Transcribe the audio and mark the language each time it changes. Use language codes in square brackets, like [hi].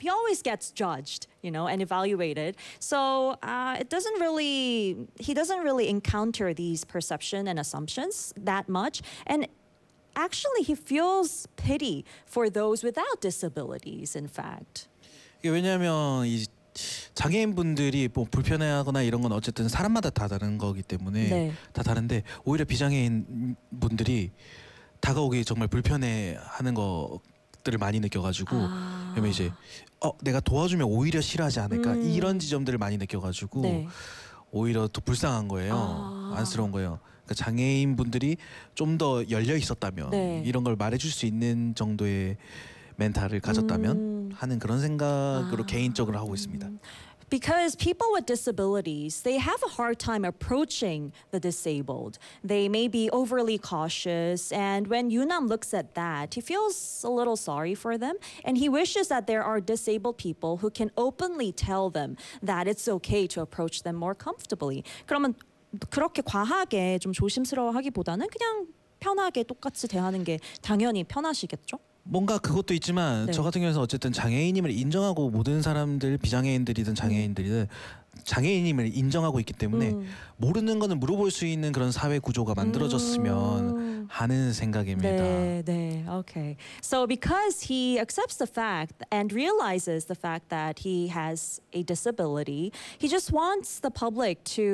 [en] He always gets judged, and evaluated. So he doesn't really encounter these perception and assumptions that much. And actually, he feels pity for those without disabilities, in fact. [ko] 이게 왜냐하면 이 장애인분들이 뭐 불편해하거나 이런 건 어쨌든 사람마다 다 다른 거기 때문에 다 다른데 오히려 비장애인분들이 다가오기 정말 불편해하는 것들을 많이 느껴가지고 그러면 이제 내가 도와주면 오히려 싫어하지 않을까 이런 지점들을 많이 느껴가지고 오히려 더 불쌍한 거예요. 안쓰러운 거예요. 장애인분들이 좀더 열려 있었다면 이런 걸 말해줄 수 있는 정도의 멘탈을 가졌다면 하는 그런 생각으로 개인적으로 하고 있습니다. [en] Because people with disabilities, they have a hard time approaching the disabled. They may be overly cautious, and when Yunam looks at that, he feels a little sorry for them, and he wishes that there are disabled people who can openly tell them that it's okay to approach them more comfortably. [ko] 그러면 그렇게 과하게 좀 조심스러워하기보다는 그냥 편하게 똑같이 대하는 게 당연히 편하시겠죠? 뭔가 그것도 있지만 네. 저 같은 경우에는 어쨌든 장애인임을 인정하고 모든 사람들 비장애인들이든 장애인들이든 장애인임을 인정하고 있기 때문에 모르는 거는 물어볼 수 있는 그런 사회 구조가 만들어졌으면 하는 생각입니다. 네, 네. Okay. [en] So because he accepts the fact and realizes the fact that he has a disability, he just wants the public to